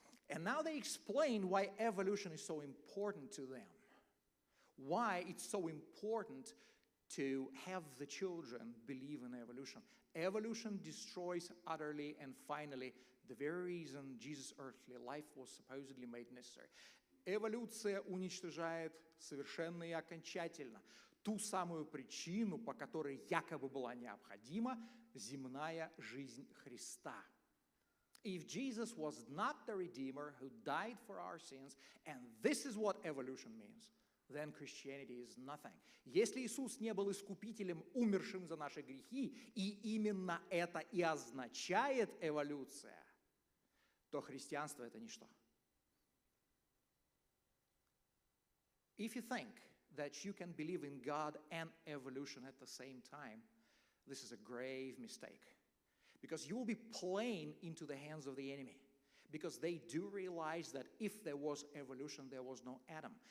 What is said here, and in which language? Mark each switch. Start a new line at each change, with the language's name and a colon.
English: And now they explain why evolution is so important to them. Why it's so important to have the children believe in evolution. Evolution destroys utterly and finally the very reason Jesus' earthly life was supposedly made necessary.
Russian: Эволюция уничтожает совершенно и окончательно ту самую причину, по которой якобы была необходима земная жизнь Христа.
English: If Jesus was not the Redeemer who died for our sins, and this is what evolution means, then Christianity is nothing.
Russian: Если Иисус не был искупителем, умершим за наши грехи, и именно это и означает эволюция, то христианство – это ничто.
English: If you think that you can believe in God and evolution at the same time, this is a grave mistake. Because you will be playing into the hands of the enemy. Because they do realize that if there was evolution, there was no Adam.